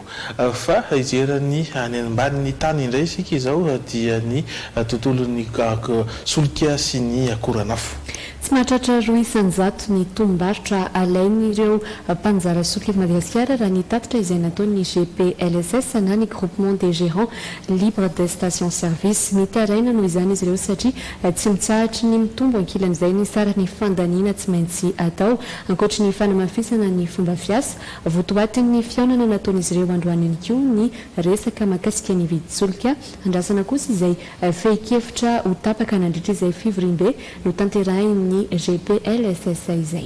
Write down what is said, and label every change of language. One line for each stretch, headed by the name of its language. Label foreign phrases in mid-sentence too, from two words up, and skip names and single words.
Malagasy: Fa ijerany any ambanin'ny tany indray isika izao dia ny tontolon'ny solika sy ny akoranafo. tsy mahatratra roa isanjato ny tombom-barotra alainy ireo mpanjara solika eto Madagasikara raha ny tatitra izay nataony GPLSS na ny groupement des gérants libre de station service. Mitaraina noho izany izy ireo satria tsy mitsahatry ny mitombo ankilan'izay ny sarany fandaniana tsy maintsy atao ankoatra ny fanamafisana ny fomba fiasa votoatin'ny fiaonana nataon'izy ireo androany ihany koa ny resaka mahakasika ny vidy solika. Andrasana kosa izay fehi-kevitra ho tapaka nandritra izay fivorimbe no tanterahin'ny GPLSS izay.